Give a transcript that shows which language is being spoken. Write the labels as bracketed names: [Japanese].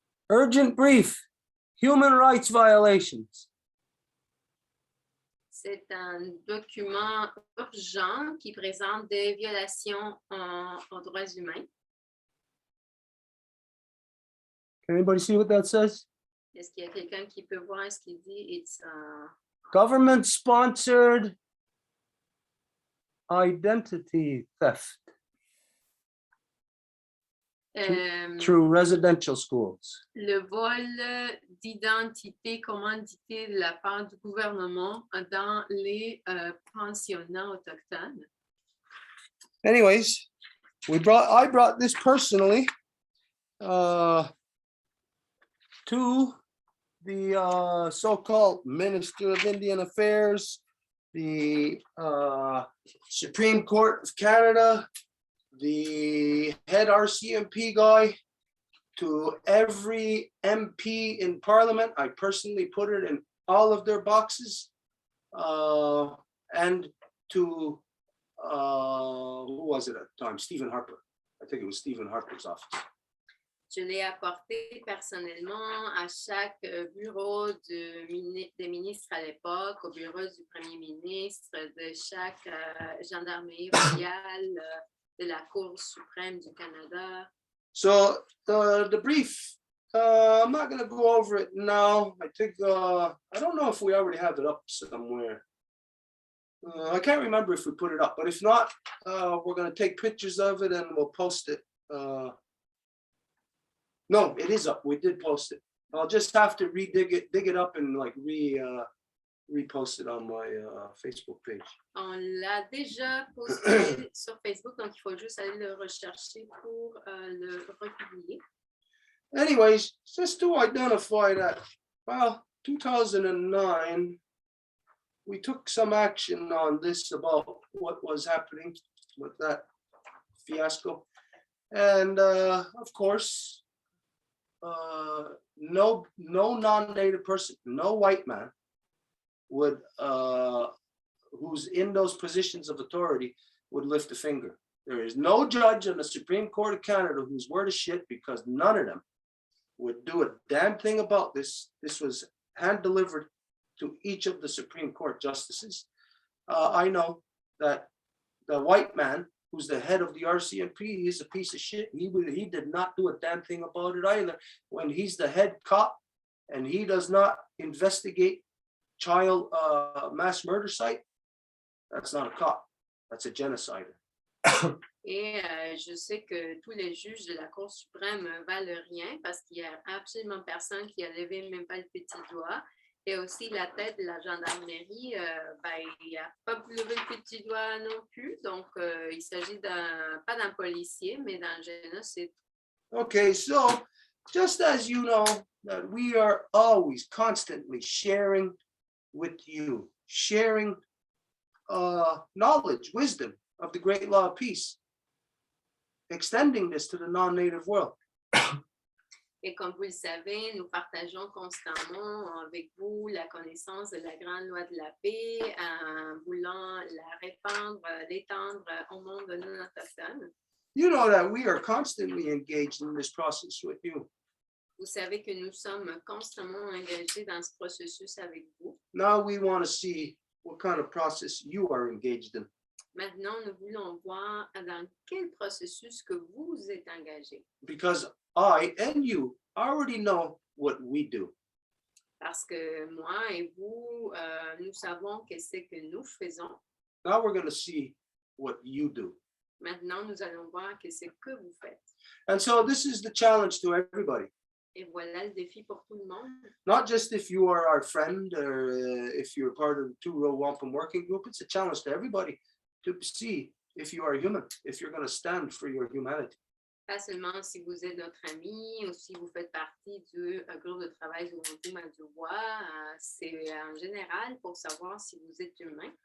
[English] Urgent brief, human rights violations. [French] C'est un document urgent qui présente des violations aux droits humains. [English] Can anybody see what that says? [French] Est-ce qu'il y a quelqu'un qui peut voir ce qu'il dit? [English] It's Government-sponsored identity theft through residential schools. [French] le vol d'identité commandité de la part du gouvernement dans les pensionnats autochtones. [English] Anyways, I brought this personally to the so-called Minister of Indian Affairs, the Supreme Court of Canada, the head RCMP guy, to every MP in Parliament. I personally put it in all of their boxes, and to who was it at the time? Stephen Harper. I think it was Stephen Harper's office. [French] Je l'ai apporté personnellement à chaque bureau des ministres à l'époque, au bureau du premier ministre, de chaque gendarmerie royale, de la Cour suprême du Canada. [English] So the brief, I'm not going to go over it now. I think, I don't know if we already have it up somewhere. I can't remember if we put it up, but if not, we're going to take pictures of it and we'll post it. No, it is up. We did post it. I'll just have to dig it up and like repost it on my Facebook page. [French] On l'a déjà posté sur Facebook, donc il faut juste aller le rechercher pour le republier. [English] anyways, just to identify that, well, 2009, we took some action on this about what was happening with that fiasco. And of course, no non-native person, no white man would, who's in those positions of authority, would lift a finger. There is no judge on the Supreme Court of Canada who's worth a shit, because none of them would do a damn thing about this. This was hand delivered to each of the Supreme Court justices. I know that the white man, who's the head of the RCMP, is a piece of shit. He did not do a damn thing about it either. When he's the head cop and he does not investigate child mass murder site, that's not a cop, that's a genocider. [French] Et je sais que tous les juges de la Cour suprême valent rien parce qu'il n'y a absolument personne qui a levé même pas le petit doigt. Et aussi la tête de la gendarmerie, il n'a pas levé le petit doigt non plus. Donc, il s'agit pas d'un policier, mais d'un génocide. [English] Okay, so just as you know that we are always constantly sharing with you, sharing knowledge, wisdom of the great law of peace, extending this to the non-native world. [French] Et comme vous le savez, nous partageons constamment avec vous la connaissance de la grande loi de la paix en voulant la répandre, l'étendre au monde non autochtone. [English] You know that we are constantly engaged in this process with you. [French] Vous savez que nous sommes constamment engagés dans ce processus avec vous. [English] Now we want to see what kind of process you are engaged in. [French] Maintenant, nous voulons voir dans quel processus que vous êtes engagés. [English] Because I and you already know what we do. [French] Parce que moi et vous, nous savons qu'est-ce que nous faisons. [English] Now we're going to see what you do. [French] Maintenant, nous allons voir qu'est-ce que vous faites. [English] And so this is the challenge to everybody. [French] Et voilà le défi pour tout le monde. [English] Not just if you are our friend or if you're part of the Two-Row Wampum working group, it's a challenge to everybody to see if you are human, if you're going to stand for your humanity. [French] Pas seulement si vous êtes notre ami ou si vous faites partie du groupe de travail du Wampum à Deux Voies, c'est en général pour savoir si vous êtes humain.